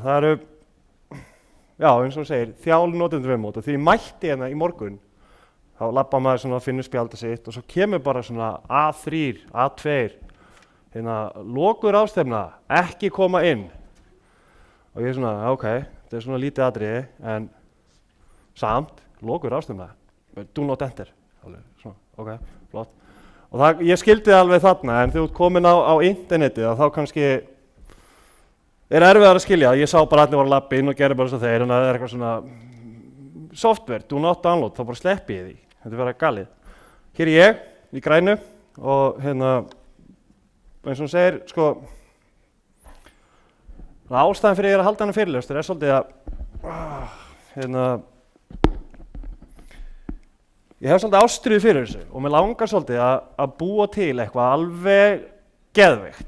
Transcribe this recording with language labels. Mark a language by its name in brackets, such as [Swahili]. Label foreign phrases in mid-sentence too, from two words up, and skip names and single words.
[Icelandic] Það eru, já, eins og hún segir, þjál notendaviðmót og því ég mætti hérna í morgun, þá labba maður svona að finna spjalda sitt og svo kemur bara svona A3, A2, hérna, lokuð ráðstefna, ekki koma inn. Og ég er svona, ok, þetta er svona lítið atriði, en samt, lokuð ráðstefna, [English] do not enter. [Icelandic] Svona, ok, flott. Og það, ég skildi það alveg þarna, en þegar þú ert komin á internetið, þá kannski er erfiðar að skilja. Ég sá bara allir voru að labba inn og gerði bara svo þeir, en það er eitthvað svona software, [English] do not download, [Icelandic] þá bara sleppi ég því. Þetta er verið galið. Hér er ég, í grænu, og hérna, eins og hún segir, sko, ástæðan fyrir ég að halda hana fyrirlestur er svolítið að, hérna, ég hef svolítið ástríðu fyrir þessu og mér langar svolítið að búa til eitthvað alveg geðveikt.